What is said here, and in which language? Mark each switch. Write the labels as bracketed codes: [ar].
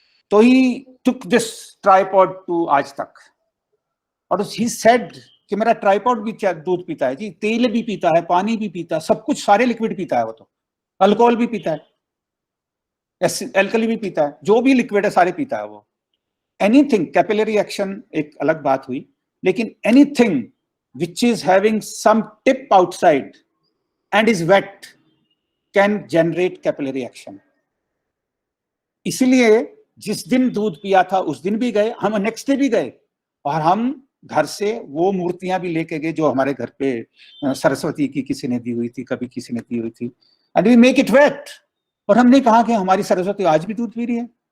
[hi] तो [en] he took this tripod to [hi] आज तक, और ही सेड कि मेरा ट्राइपॉड भी दूध पीता है जी, तेल भी पीता है, पानी भी पीता है, सब कुछ, सारे लिक्विड पीता है वो, तो अल्कोहल भी पीता है, एल्कली भी पीता है, जो भी लिक्विड है सारे पीता है वो। [en] anything, capillary action [hi] एक अलग बात हुई, लेकिन [en] Anything which is having some tip outside and is wet can generate capillary action. [hi] इसलिए जिस दिन दूध पिया था उस दिन भी गए हम, नेक्स्ट डे भी गए, और हम घर से वो मूर्तियां भी लेके गए जो हमारे घर पे सरस्वती की किसी ने दी हुई थी, कभी किसी ने दी हुई थी, [en] And we make it wet. [hi] और हमने कहा कि हमारी सरस्वती आज भी दूध पी रही है।